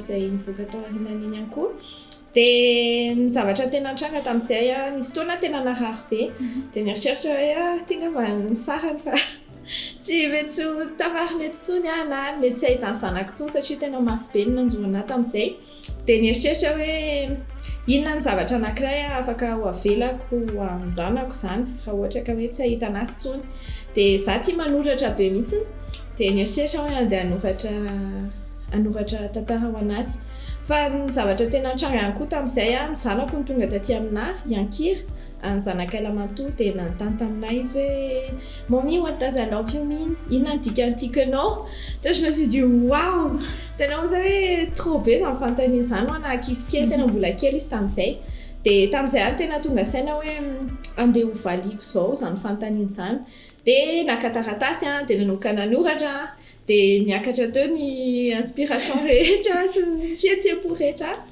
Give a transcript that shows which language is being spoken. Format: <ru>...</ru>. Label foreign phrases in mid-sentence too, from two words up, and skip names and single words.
<mg>izay nivoaka tao aorianany iny ihany koa dia ny zavatra tena nitranga tamin'izay nisy fotoana tena narary be dia nieritreritra hoe tenga ny farany fa tsy mety tavarina eto intsony na mety tsy ahitany zanako intsony satria tena mafy be ny nanjoana tamin'izay dia nieritreritra hoe inona ny zavatra anankiray afaka ho avelako amin'ny zanako izany raha ohatra ka hoe tsy ahita anazy intsony dia za tia manoratra be mihitsiny dia nieritreritra hoe andeha hanoratra tantara ho anazy fa ny zavatra tena nitranga ihany koa tamin'izay ny zanako ny tonga taty aminahy Yankira ny zanak'aila matoa dia nanontany taminahy izy hoe</mg> <en>mommy what does I love you mean</en> <mg>inona ny dikan'ity anao dia</mg> <fr>je me suis dit waouh</fr> <mg>tena oza hoe trop be za mifantany izany ho ana ankizy kely tena mbola kely izy tamin'izay dia tamin'izay any tena tonga saina hoe andeha ho valiako izao zany fantaniny izany dia nakataratasy dia nanoka nanoratra dia niakatra teo ny inspiration rehetra sy ny fihetsepo rehetra</mg>